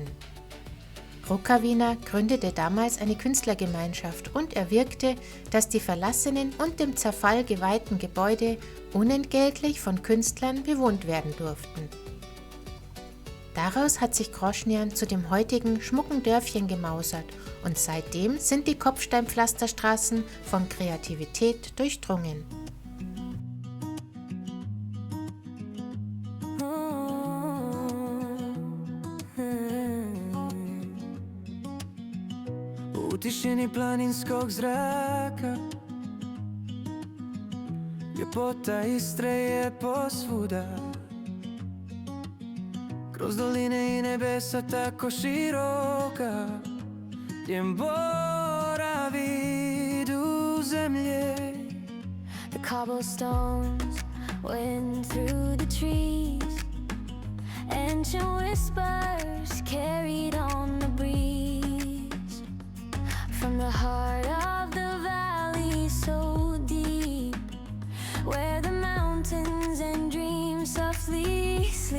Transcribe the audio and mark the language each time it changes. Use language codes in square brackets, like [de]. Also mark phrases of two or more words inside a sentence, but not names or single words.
[de] Rukavina gründete damals eine Künstlergemeinschaft und erwirkte, dass die verlassenen und dem Zerfall geweihten Gebäude unentgeltlich von Künstlern bewohnt werden durften. Daraus hat sich Groznyj zu dem heutigen schmucken Dörfchen gemausert und seitdem sind die Kopfsteinpflasterstraßen von Kreativität durchdrungen. [hr] U tišini planinskog zraka ljepota Istre je posvuda. Kroz doline i nebesa tako široka, gdje boravi du zemlje. [en] The cobblestones went through the trees, ancient whispers carried on the breeze. From the heart of the valley so deep, where the mountains and dreams softly